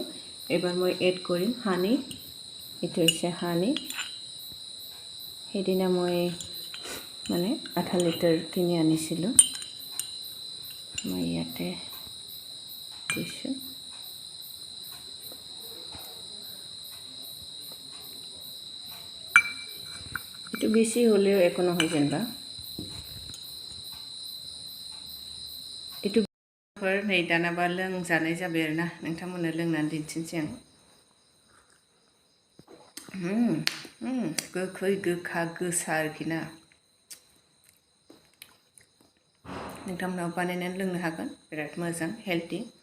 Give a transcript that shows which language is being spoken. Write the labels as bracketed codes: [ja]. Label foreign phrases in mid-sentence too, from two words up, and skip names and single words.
[as] এবাৰ মই এড কৰিম হানি এইটো হৈছে হানি সেইদিনা মই মানে 8 লিটাৰ কিনি আনিছিলোঁ মই ইয়াতে দিছোঁ এইটো বেছি হ'লেও একো নহয় যেনিবা এইটো [brx] नै दानाबा लोंजानाय जाबाय आरोना नोंथांमोननो लोंनानै दिन्थिनोसै आं गोखै गोखा गोसा आरोखि ना नोंथांमोनाव बानायनानै लोंनो हागोन बिराद मोजां हेल्थि